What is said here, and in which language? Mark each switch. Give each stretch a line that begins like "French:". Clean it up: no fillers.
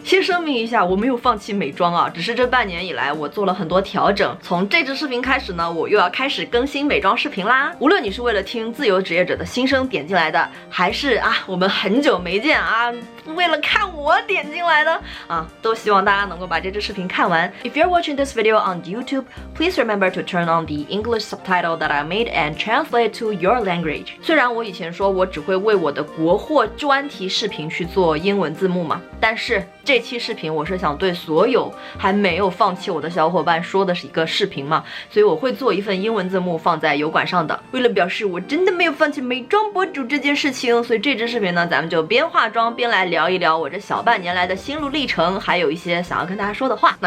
Chinese: 先声明一下，我没有放弃美妆啊，只是这半年以来，我做了很多调整。从这支视频开始呢，我又要开始更新美妆视频啦。无论你是为了听自由职业者的心声点进来的，还是我们很久没见啊，为了看我点进来的啊，都希望大家能够把这支视频看完。
English: If you're watching this video on YouTube, please remember to turn on the English subtitle that I made and translate to your language.
Chinese: 虽然我以前说我只会为我的国货专题视频去做英文字幕嘛，但是这期视频我是想对所有还没有放弃我的小伙伴说的是一个视频嘛，所以我会做一份英文字幕放在油管上的。为了表示我真的没有放弃美妆博主这件事情，所以这支视频呢，咱们就边化妆边来聊一聊我这小半年来的心路历程，还有一些想要跟大家说的话。